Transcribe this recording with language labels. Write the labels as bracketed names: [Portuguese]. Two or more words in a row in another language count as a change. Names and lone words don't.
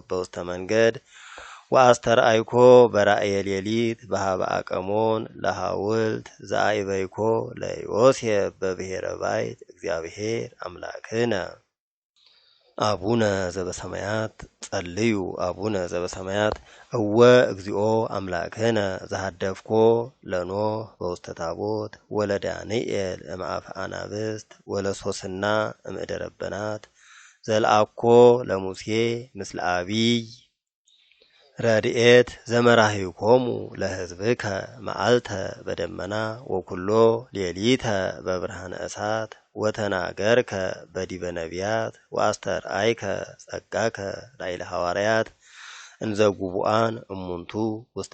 [Geez] በውስተ መንገድ ወአስተርአይኮ በራእየ ሌሊት በሃበ አቀሞን ለሐውልት ዘአይበይኮ ለዮሴፍ በብሔረ ባይት እግዚአብሔር አምላክነ አቡነ ዘበሰማያት ጸልዩ አቡነ ዘበሰማያት እወ እግዚኦ አምላክነ ዘሃደፍኮ ለኖህ በውስተ ታቦት ወለዳንኤል እምአፈ አናብስት ወለሶስና እምእደ ረበናት ዘልአኮ ለሙሴ ምስለ አቢይ ረድኤት ዘመራሂኮሙ ለሕዝብከ መዓልተ በደመና ወኩሎ ሌሊተ በብርሃነ እሳት ወተናገርከ በዲበ ነቢያት ወአስተርአይከ ጸጋከ ላዕለ ሐዋርያት እንዘ ጉቡአን እሙንቱ ውስተ